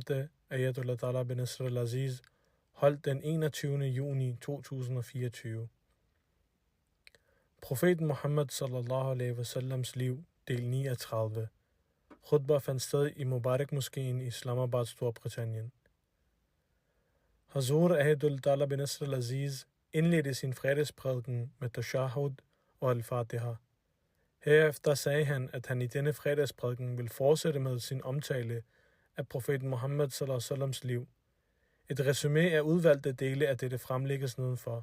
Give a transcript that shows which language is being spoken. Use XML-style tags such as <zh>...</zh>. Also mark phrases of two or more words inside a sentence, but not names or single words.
<da>Ayatollah Talha bin Nasr al-Aziz, holdt den 21. juni 2024. Profeten Muhammad</da> <ar>صلى الله عليه وسلم</ar> <da>liv, del 39. Khutbah fandt sted i Mubarak-moskeen i Islamabad, Storbritannien. Hazur Ayatollah Talha bin Nasr al-Aziz indledte sin fredagsprædiken med tashahud og al-Fatiha. Herefter sagde han, at han i denne fredagsprædiken vil fortsætte med sin omtale af profeten Muhammad</da> <ar>صلى الله عليه وسلم</ar> <da>liv. Et resumé af udvalgte dele af dette fremlægges nedenfor.</da>